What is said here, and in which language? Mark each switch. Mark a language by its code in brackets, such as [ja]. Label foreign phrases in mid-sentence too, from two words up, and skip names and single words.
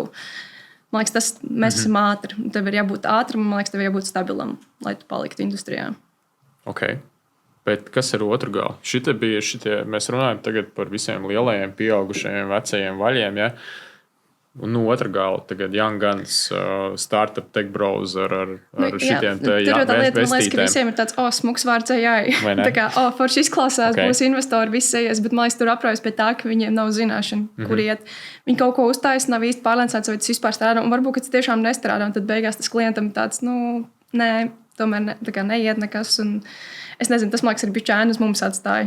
[lv] Man liekas, mēs esam ātri. Tev ir jābūt ātram, un man liekas, tev ir jābūt stabilam, lai tu paliktu industrijā. Okay. Bet kas ir otru galu? Mēs runājam tagad par visiem lielajiem, pieaugušajiem, vecajiem vaļiem. Ja? Un no otra gala tagad Young Guns, [en] startup tech browser [lv] ar šitiem te vestītēm. Tur tā lieta, man liekas, ka visiem ir tāds, smuks vārds AI. Tā kā, forši izklausās, būs investori, viss ies, bet man liekas, tur apraujas pie tā, ka viņiem nav zināšana, kur iet. Viņi kaut ko uztājas, nav īsti pārliecināts, vai tas vispār strādā, un varbūt, ka tas tiešām nestrādā, un tad beigās tas klientam tāds, nē, tomēr neiet nekas, un es nezinu, tas, man liekas, ir bišķi ēnu uz mums atstāja.